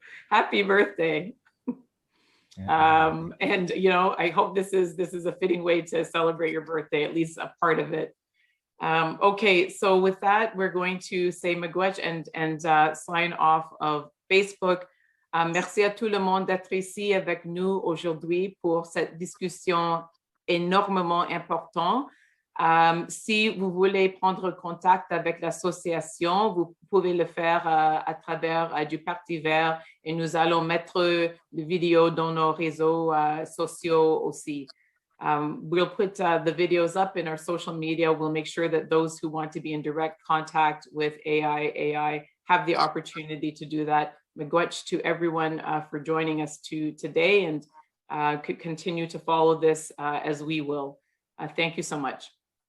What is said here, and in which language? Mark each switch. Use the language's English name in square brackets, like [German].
[English] Happy birthday. And you know, I hope this is a fitting way to celebrate your birthday, at least a part of it. Okay, so with that, we're going to say miigwech and sign off of Facebook. [French] Merci à tout le monde d'être ici avec nous aujourd'hui pour cette discussion énormément importante. Si vous voulez prendre contact avec l'association, vous pouvez le faire à travers du Parti vert, et nous allons mettre les vidéos dans nos réseaux sociaux aussi. [English] We'll put the videos up in our social media. We'll make sure that those who want to be in direct contact with AIAI have the opportunity to do that. Miigwech to everyone for joining us today, and could continue to follow this as we will. Thank you so much.